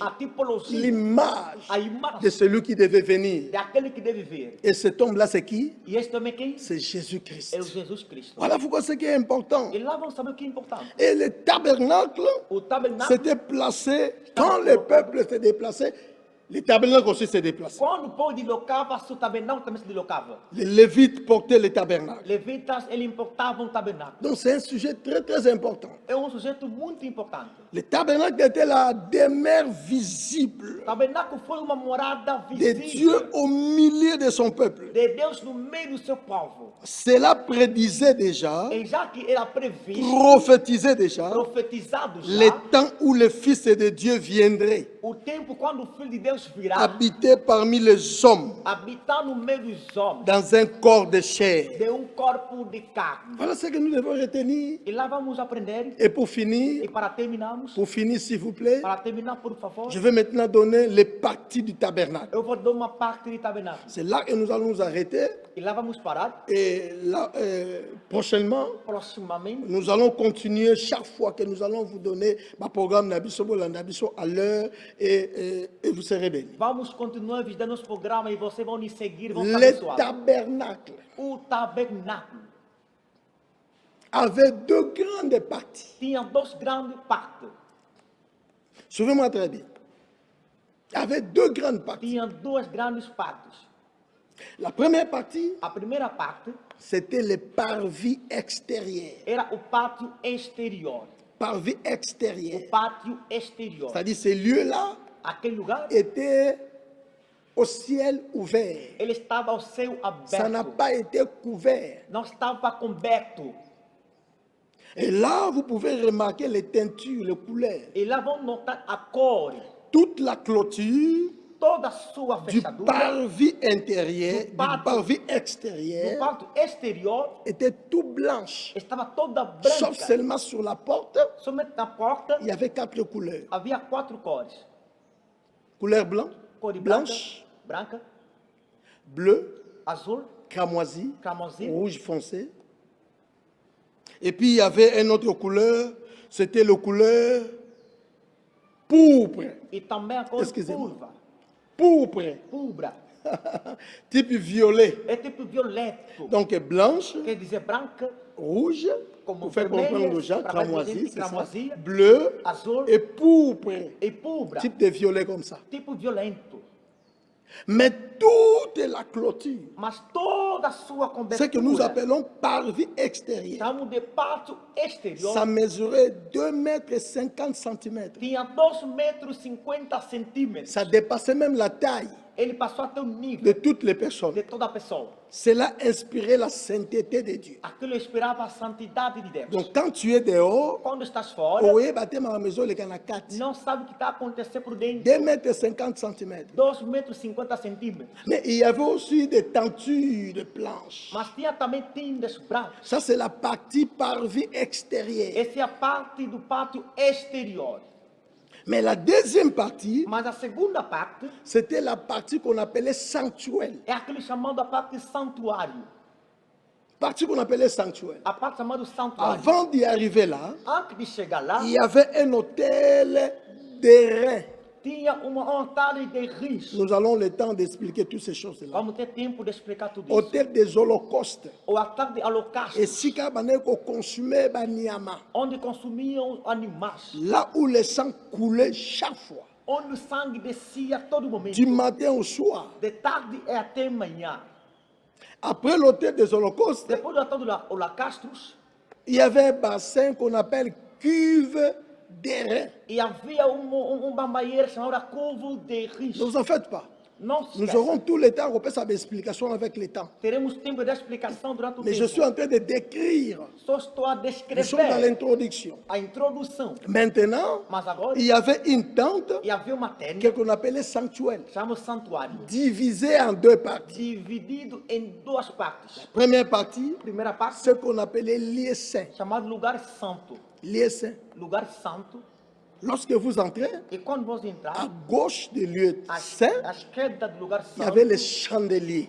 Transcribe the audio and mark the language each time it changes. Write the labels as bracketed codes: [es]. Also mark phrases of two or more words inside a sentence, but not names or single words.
[pt] a tipologia, [fr] l'image [pt] a [fr] de [pt] imagem [fr] celui qui devait venir. [pt] daquele que deve vir. [fr] Et cet homme-là, c'est qui? [pt] E este homem é quem? [fr] C'est Jésus-Christ. [pt] É o Jesus Cristo. [fr] Voilà pourquoi ce qui est important. [pt] E lá vamos saber o que é importante. [fr] Et le tabernacle [pt] O tabernáculo, [fr] s'était placé, quand le peuple s'est déplacé, le tabernacle aussi s'est déplacé. [pt] quando o povo deslocava, o tabernáculo também se deslocava. [fr] Les Lévites portaient le tabernacle. [pt] Levitas, eles importavam o tabernáculo. [fr] Donc c'est un sujet très très important. [pt] É sujeito muito importante. [fr] Le tabernacle était la demeure visible [pt] O tabernáculo foi uma morada [fr] de [pt] visível [fr] Dieu au milieu de son peuple. [pt] de Deus no meio do seu povo. [fr] Cela prédisait déjà, [pt] E já que era previsto, [fr] prophétisait déjà, [pt] profetizado já, [fr] les temps où le Fils de Dieu viendrait [pt] o tempo quando o Filho de Deus virá [fr] habiter parmi les hommes [pt] habitar no meio dos homens, [fr] dans un corps de chair. [pt] de corpo de carne. [fr] Voilà ce que nous devons retenir. [pt] E lá vamos aprender. [fr] Et pour [pt] E [fr] finir, [pt] para terminarmos, [fr] s'il vous plaît, [pt] para terminar, por favor, [fr] je vais maintenant donner les parties du tabernacle. [pt] eu vou dar uma parte de tabernáculo. [fr] C'est là que nous allons nous arrêter. [pt] E lá vamos parar. [fr] Et là, prochainement, [pt] Proximamente, [fr] nous allons continuer chaque fois que nous allons vous donner le programme Nabiso Nabiso à l'heure et vous serez bénis. [pt] vamos continuar visitando nosso programa e vocês vão nos seguir, vão se [fr] Le [pt] abençoar. [fr] tabernacle [pt] O tabernáculo [fr] avait deux grandes parties. [pt] tinha duas grandes partes. [fr] Suivez-moi très bien. Il y avait deux grandes parties. [pt] Tinha duas grandes partes. [fr] La première partie, [pt] A primeira parte [fr] c'était le parvis extérieur. [pt] era o pátio exterior. [fr] Parvis [pt] O [fr] extérieur. [pt] pátio exterior. [fr] C'est-à-dire ces lieux-là [pt] Aquele lugar, [fr] étaient au ciel ouvert. [pt] ele estava ao céu [fr] Ça n'a [pt] aberto. [fr] pas été couvert. [pt] Não estava coberto. [fr] Et là, vous pouvez remarquer les teintures, les couleurs. [pt] E lá vão notar a cor, [fr] Toute la clôture [pt] toda a sua [fr] du [pt] fechadura, [fr] parvis intérieur, Du du [pt] pátio. [fr] parvis [pt] do [fr] extérieur, [pt] pátio exterior, [fr] était tout blanche. [pt] estava toda [fr] Sauf [pt] branca. [fr] seulement sur la porte, [pt] Somente na porta [fr] il y avait 4 couleurs. [pt] havia 4 cores. [fr] Couleur blanc, [pt] Cor de branca, [fr] blanche, [pt] branca, [fr] bleu, [pt] azul, [fr] cramoisi, [pt] cramoisi. [fr] rouge foncé. Et puis il y avait une autre couleur, c'était la couleur pourpre. [pt] E também a cor [fr] Excusez-moi. [pt] purva, [fr] Pourpre, [pt] pubra. [fr] type violet. [pt] É tipo violeto. [fr] Donc blanche, [pt] Quer dizer branca, [fr] rouge, [pt] Como [fr] pour faire [pt] vermelha, [fr] comprendre aux gens, [pt] para mais [fr] cramoisi, [pt] gente, [fr] c'est ça, [pt] cramoisi, [fr] bleu [pt] azul [fr] et pourpre, [pt] e pubra. [fr] type de violet comme ça. [pt] Tipo violento. [fr] Mais toute la clôture, [pt] Mas toda a sua [fr] ce que nous [pt] cobertura, [fr] appelons parvis extérieur, [pt] chamamos de pátio exterior, [fr] ça mesurait 2 mètres 50 centimètres. [pt] tinha 2 metros 50 centímetros. [fr] Ça dépassait même la taille [pt] Ele passou até o [fr] de [pt] nível [fr] toutes les personnes. [pt] de toda a pessoa. [fr] Cela inspirait la sainteté de Dieu. [pt] Aquilo esperava a santidade de Deus. [fr] Donc quand tu es dehors, [pt] Quando estás fora, [fr] oui, bâtiment à la maison, les canards 4. [pt] não sabe o que está acontecendo por dentro. [fr] 2 mètres 50 centimètres. [pt] 2 metros 50 centímetros. [fr] Mais il y avait aussi des tentures de planches. [pt] Mas tinha também tendas brancas. [fr] Ça, c'est la partie parvis extérieure. [pt] Essa é a parte do pátio exterior. [fr] Mais la deuxième partie, [pt] Mas a segunda parte [fr] c'était la partie qu'on appelait sanctuaire. [pt] é aquele chamado a parte santuário. [fr] Partie qu'on appelait sanctuaire. [pt] A parte chamada santuário. [fr] Avant d'y arriver là, [pt] Antes de chegar lá, [fr] il y avait un hôtel d'airain. [pt] tinha um altar de rins. [fr] Nous allons le temps d'expliquer toutes ces choses-là. [pt] Vamos ter tempo de explicar tudo isso. [fr] Hôtel des holocaustes. [pt] O altar de holocausto, [fr] Et si on consumait banyama, [pt] onde consumiam animais, [fr] là où le sang coulait chaque fois, [pt] onde o sangue descia a todo momento, [fr] du matin au soir. [pt] de tarde e até manhã. [fr] Après l'hôtel des holocaustes, [pt] Depois do altar do holocausto, [fr] il y avait un bassin qu'on appelle cuve d'airain. [pt] e havia uma banheira chamada Curvo de Rins. [fr] Ne vous en faites pas. [pt] Não se [fr] Nous [pt] esqueça. [fr] aurons tout le temps, on peut savoir explication avec le temps. [pt] Teremos tempo de explicação durante o [fr] Mais [pt] tempo. [fr] je suis en train de décrire. [pt] Só estou a [fr] Nous sommes dans [pt] descrever [fr] l'introduction. [pt] a introdução. [fr] Maintenant, [pt] Mas agora, [fr] il y avait une tente [pt] e havia uma tenda, [fr] qu'on appelait sanctuaire, [pt] chama santuário, [fr] divisée en deux parties. [pt] dividido em duas partes. [fr] Première partie, [pt] Primeira parte, [fr] ce qu'on appelait lieu saint. [pt] chamado lugar santo. [fr] Lieu saint. [pt] Lugar santo. [fr] Lorsque vous entrez, [pt] E quando vamos [fr] à [pt] entrar, [fr] gauche du lieu [pt] à [fr] saint, [pt] esquerda do lugar [fr] il y avait [pt] santo, [fr] les chandeliers